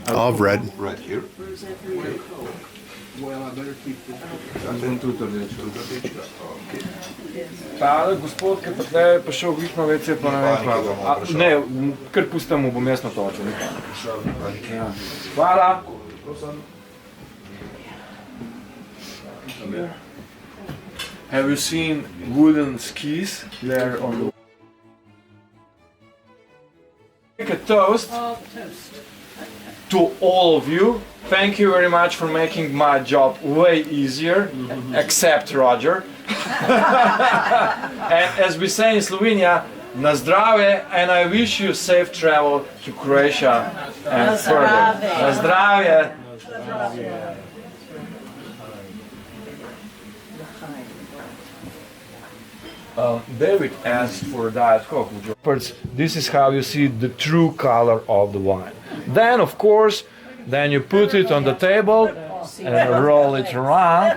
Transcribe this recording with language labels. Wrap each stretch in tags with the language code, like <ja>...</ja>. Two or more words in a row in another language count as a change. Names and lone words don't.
<en>Of red. Right here. Well, I better keep this.</en> <sl>Ta gospod, ki pa tle pa šel glih na WC, pa ne vem kva. Ne, kar pustam mu, bom jaz natočil. Ja. Hvala.</sl> <en>Have you seen wooden skis there on the... Make a toast to all of you. Thank you very much for making my job way easier, except Roger. And as we say in Slovenia,</en> <sl>na zdravje,</sl> <en>and I wish you safe travel to Croatia and further.</en> <sl>Na zdravje.</sl> <en>David asked for a Diet Coke. This is how you see the true color of the wine. Then, of course, then you put it on the table and roll it around.</en>